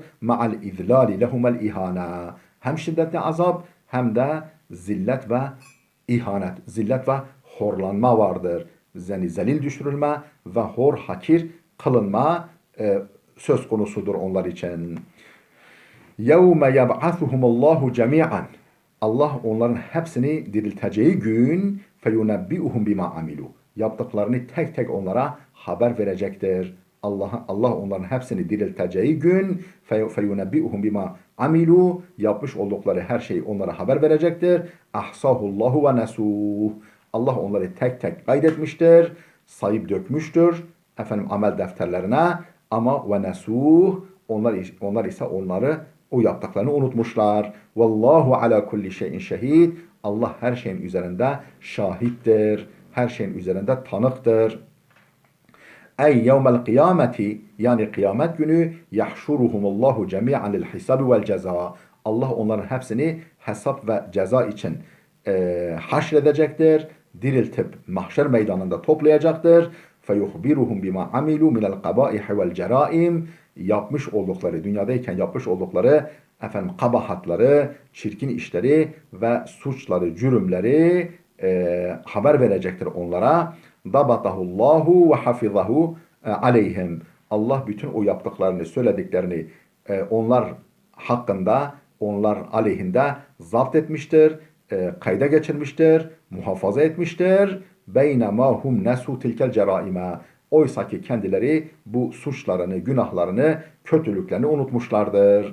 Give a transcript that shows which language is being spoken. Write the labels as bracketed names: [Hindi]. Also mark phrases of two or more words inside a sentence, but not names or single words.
[Arabic] مع الإذلال لهم الإهانة. [Turkish] Hem şiddetli azap hem de zillet ve ihanet, zillet ve horlanma vardır. Yani zelil düşürülme ve hor hakir kılınma söz konusudur onlar için. [Arabic] يَوْمَ يَبْعَثُهُمُ اللّٰهُ جَمِيعًا. [Turkish] Allah onların hepsini dirilteceği gün [Arabic] فَيُنَبِّئُهُمْ بِمَا عَمِلُوا. [Turkish] Yaptıklarını tek tek onlara haber verecektir. Allah onların hepsini dirilteceği gün [Arabic] فَيُنَبِّئُهُمْ بِمَا عَمِلُوا. [Turkish] Yapmış oldukları her şeyi onlara haber verecektir. [Arabic] اَحْصَاهُ اللّٰهُ وَنَسُوهُ. [Turkish] Allah onları tek tek kaydetmiştir, sayıp dökmüştür amel defterlerine, ama [Arabic] ونسوه, [Turkish] onlar ise onları, o yaptıklarını unutmuşlar. [Arabic] والله على كل شيء شهيد. [Turkish] Allah her şeyin üzerinde şahittir. Her şeyin üzerinde tanıktır. [Arabic] أي يوم القيامة, [Turkish] yani kıyamet günü, [Arabic] يحشرهم الله جميعا للحساب والجزاء. [Turkish] Allah onların hepsini hesap ve ceza için haşredecektir. Diriltip mahşer meydanında toplayacaktır. [Arabic] فَيُخْبِرُهُمْ بِمَا عَمِلُوا مِنَ الْقَبَائِحِ وَالْجَرَائِمِ. [Turkish] Yapmış oldukları, dünyadayken yapmış oldukları kabahatları, çirkin işleri ve suçları, cürümleri haber verecektir onlara. [Arabic] ضَبَطَهُ اللّٰهُ وَحَفِظَهُ عَلَيْهِمْ. [Turkish] Allah bütün o yaptıklarını, söylediklerini onlar hakkında, onlar aleyhinde zapt etmiştir, kayda geçirmiştir, muhafaza etmiştir. [Arabic] بينما هم نسوا تلك الجرائم. [Turkish] Oysa ki kendileri bu suçlarını, günahlarını, kötülüklerini unutmuşlardır.